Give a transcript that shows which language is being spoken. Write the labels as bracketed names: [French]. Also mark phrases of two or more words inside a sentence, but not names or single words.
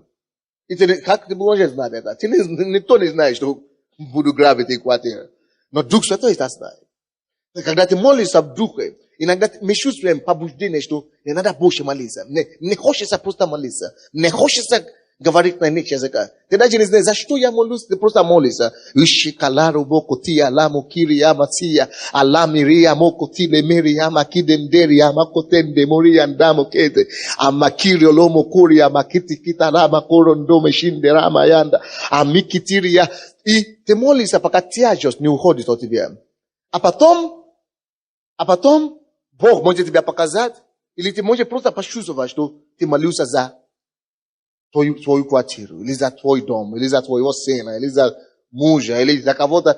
[Russian] И ты, как ты можешь знать это? Никто не знает, что буду грабить их квартиру. Но Дух Святой это знает. Когда ты молишься в Духе, иногда мы чувствуем побуждение, что не надо больше молиться. Не хочется просто молиться. Не хочется говорить на иных языках. Ты даже не знаешь, за что я молюсь, ты просто молишься. Ишикалару бокути аламу кирия масия аламирия мокути лемирия макидендерия макотende moriandamo kete amakirio lomo kuria makiti kitarama korondome shinderama yanda amikitiria. И ты молишься, пока тяжесть не уходит от тебя. А потом Бог может тебя показать, или ты можешь просто почувствовать, что ты молился за твою квартиру, или за твой дом, или за твоего сына, или за мужа, или за кого-то.